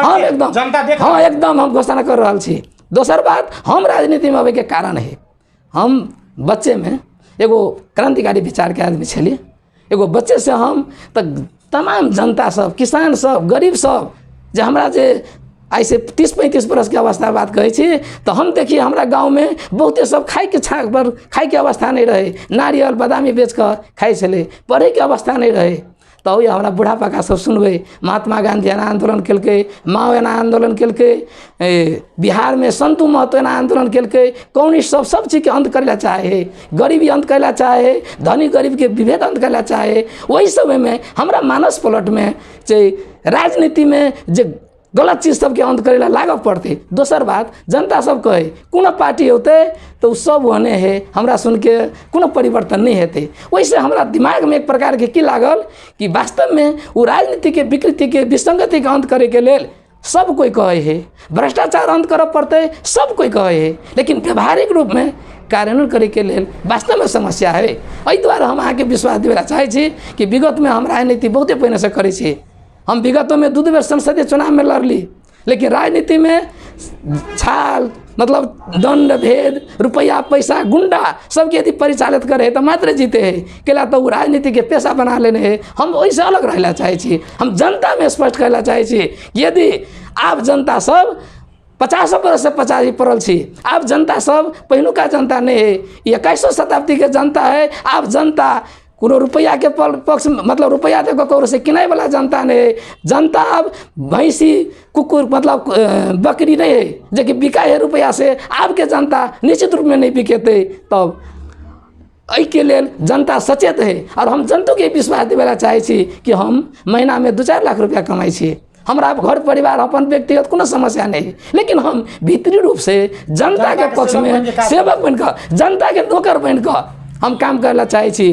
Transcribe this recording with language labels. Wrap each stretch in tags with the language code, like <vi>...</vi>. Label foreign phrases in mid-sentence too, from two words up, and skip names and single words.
<mai>हम एकदम जनता देख हाँ एकदम हम घोषणा कर रहा छी। दोसर बात हम राजनीति में अबे के कारण है, हम बच्चे में एगो क्रांतिकारी विचार के आदमी छलिए, एगो बच्चे से हम तक तमाम जनता सब, किसान सब, गरीब सब जे हमरा जे आई से 30-35 बरस के अवस्था बात कहे छी, तो हम देखिए हमारा गांव में बहुते सब खाई के छाक पर खाई के अवस्था नहीं रहे, नारियल बादामी बेच कर खाई चले, पढ़े के अवस्था नहीं रहे। तो तो हमारा बुढ़ापा का सब सुनबे। महात्मा गांधी एना आंदोलन केलकै, माओ एना आंदोलन केलकै, बिहार में संतू महतो एना आंदोलन केलकै। कम्युनिस्ट सब चीज़ के अंत करेला चाहे, गरीबी अंत करेला चाहे, धनी गरीब के विभेद अंत करेला चाहे। वही समय में हमारा मानस पलट में राजनीति में जो गलत चीज़ सबके अंत करेला लागू पड़ते। दोसर बात, जनता सब कहे कोनो पार्टी होते तो सब होने है, हमरा सुन के कोनो परिवर्तन नहीं हेते। वैसे हमारा दिमाग में एक प्रकार के की लागल कि वास्तव में वो राजनीति के विकृति के विसंगति के अंत करे के लेल सब कोई कहे है, भ्रष्टाचार अंत करे पड़ते सब कोई कहे है, लेकिन व्यवहारिक रूप में कार्यान्वयन करे के लेल वास्तव में समस्या है। एहि द्वारा हम अहाँके विश्वास देवेला चाहै छी कि विगत में हम राजनीति बहुते पहिने से करै छी। हम विगत में 2 बेर संसदीय चुनाव में लड़ली, लेकिन राजनीति में छाल मतलब दंड भेद रुपया पैसा गुंडा सबके यदि परिचालित करे तो मात्र जीते हैं। केला तो वो राजनीति के पेशा बना लेने हैं। हम वैसे अलग रहला चाहे छी। हम जनता में स्पष्ट कहला चाहे छी, यदि आप जनता सब 50 बरस से 50 पड़ल छी, आप जनता सब पहिलुका जनता नहीं है, 21वीं शताब्दी के जनता है। आप जनता कोनो रुपया के पक्ष मतलब रुपया दे कौर से किनाए वाला जनता नहीं। जनता अब भैंसी कुकुर मतलब बकरी नहीं है जो कि बिकाए है रुपया से। आपके जनता निश्चित रूप में नहीं बिकेते। तब एहि के लेल जनता सचेत है और हम जनता के विश्वास देवेला चाहे छी कि हम महीना में 2-4 लाख रुपया कमाई छी। हमारा घर परिवार अपन व्यक्तिगत कोनो समस्या नहीं है, लेकिन हम भीतरी रूप से जनता के पक्ष में सेवक बन कर, जनता के नौकर बन कर हम काम करला चाहे छी।</mai>